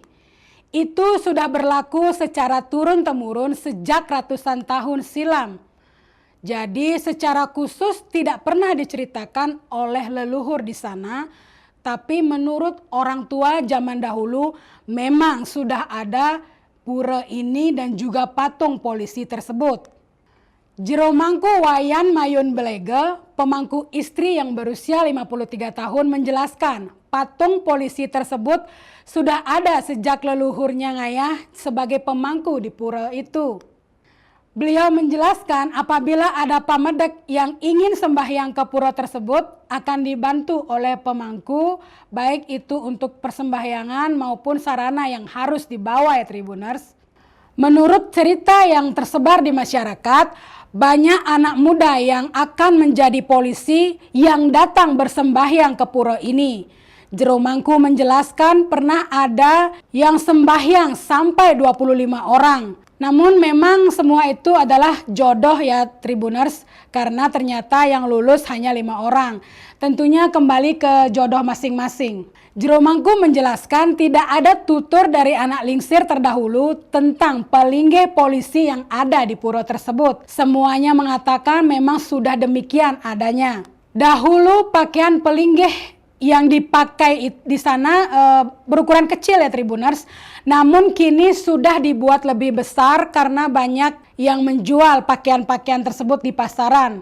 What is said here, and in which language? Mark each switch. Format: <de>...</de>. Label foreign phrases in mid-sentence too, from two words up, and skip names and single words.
<id>Itu sudah berlaku secara turun-temurun sejak ratusan tahun silam. Jadi secara khusus tidak pernah diceritakan oleh leluhur di sana, tapi menurut orang tua zaman dahulu memang sudah ada pura ini dan juga patung polisi tersebut. Jero mangku Wayan Mayun Blege, pemangku istri yang berusia 53 tahun menjelaskan, patung polisi tersebut sudah ada sejak leluhurnya ngayah sebagai pemangku di pura itu. Beliau menjelaskan apabila ada pamedek yang ingin sembahyang ke pura tersebut akan dibantu oleh pemangku, baik itu untuk persembahyangan maupun sarana yang harus dibawa ya Tribuners. Menurut cerita yang tersebar di masyarakat, banyak anak muda yang akan menjadi polisi yang datang bersembahyang ke pura ini. Jero mangku menjelaskan pernah ada yang sembahyang sampai 25 orang. Namun memang semua itu adalah jodoh ya Tribuners, karena ternyata yang lulus hanya 5 orang. Tentunya kembali ke jodoh masing-masing. Jero mangku menjelaskan tidak ada tutur dari</id> <ban>anak lingsir</ban> <id>terdahulu tentang pelinggih polisi yang ada di pura tersebut. Semuanya mengatakan memang sudah demikian adanya. Dahulu pakaian pelinggih yang dipakai di sana berukuran kecil ya Tribuners, namun kini sudah dibuat lebih besar karena banyak yang menjual pakaian-pakaian tersebut di pasaran.</id>